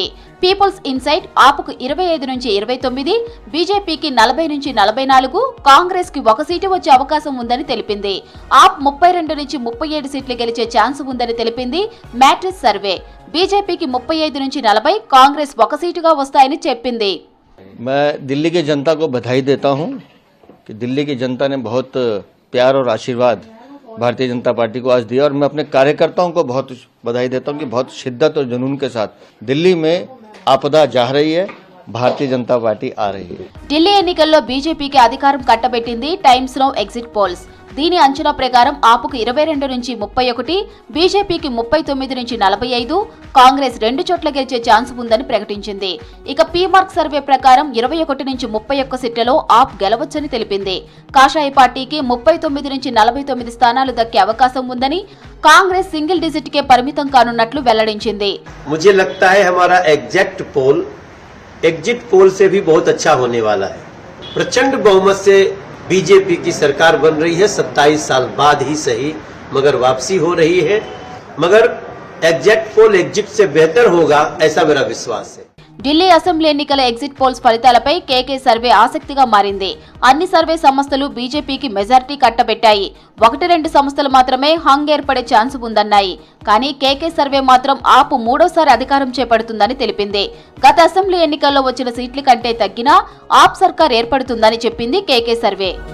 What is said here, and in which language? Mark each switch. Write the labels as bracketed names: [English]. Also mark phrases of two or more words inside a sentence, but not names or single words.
[Telugu] పీపుల్స్ ఇన్సైట్ ఆప్కు 25 నుంచి 29, బీజేపీకి 40 నుంచి 44, కాంగ్రెస్ కి 1 సీటు వచ్చే అవకాశం ఉందని తెలిపింది. ఆప్ 32 నుంచి 37 సీట్లు గెలిచే ఛాన్స్ ఉందని తెలిపింది మ్యాట్రిక్స్ సర్వే. బీజేపీకి 35 నుంచి 40, కాంగ్రెస్ 1 సీటుగా వస్తాయని చెప్పింది. [Hindi] मैं दिल्ली की जनता को बधाई देता हूं कि दिल्ली की जनता ने बहुत प्यार और आशीर्वाद भारतीय जनता पार्टी को आज दिया और मैं अपने कार्यकर्ताओं को बहुत बधाई देता हूं कि बहुत शिद्दत और जुनून के साथ दिल्ली में आपदा जा रही है, भारतीय जनता पार्टी आ रही है. [Telugu] ఢిల్లీ ఎన్నికల్లో బీజేపీకి అధికారం కట్టబెట్టింది టైమ్స్ నౌ ఎగ్జిట్ పోల్స్. దీని అంచనా ప్రకారం ఆపుకు 22 నుంచి 31, బీజేపీకి 39 నుంచి 45, కాంగ్రెస్ 2 చోట్ల గెలిచే ఛాన్స్ ఉందని ప్రకటించింది. ఇక పీమార్క్ సర్వే ప్రకారం 21 నుంచి 31 సీట్లలో ఆప్ గెలవచ్చని తెలిపింది. కాషాయ పార్టీకి 39 నుంచి 49 స్థానాలు దక్కే అవకాశం ఉందని, కాంగ్రెస్ సింగిల్ డిజిట్ కే పరిమితం కానున్నట్లు వెల్లడించింది. [Hindi] मुझे लगता है हमारा एग्जिट पोल से भी बहुत अच्छा होने वाला है. प्रचंड बहुमत से बीजेपी की सरकार बन रही है. 27 साल बाद ही सही, मगर वापसी हो रही है. मगर एग्जिट पोल एग्जिट से बेहतर होगा, ऐसा मेरा विश्वास है. [Telugu] ఢిల్లీ అసెంబ్లీ ఎన్నికల ఎగ్జిట్ పోల్స్ ఫలితాలపై కేకే సర్వే ఆసక్తిగా మారింది. అన్ని సర్వే సంస్థలు బీజేపీకి మెజారిటీ కట్టబెట్టాయి. 1-2 సంస్థలు మాత్రమే హంగ్ ఏర్పడే ఛాన్స్ ఉందన్నాయి. కానీ కేకే సర్వే మాత్రం ఆప్ 3వ అధికారం చేపడుతుందని తెలిపింది. గత అసెంబ్లీ ఎన్నికల్లో వచ్చిన సీట్ల కంటే తగ్గినా ఆప్ సర్కార్ ఏర్పడుతుందని చెప్పింది కేకే సర్వే.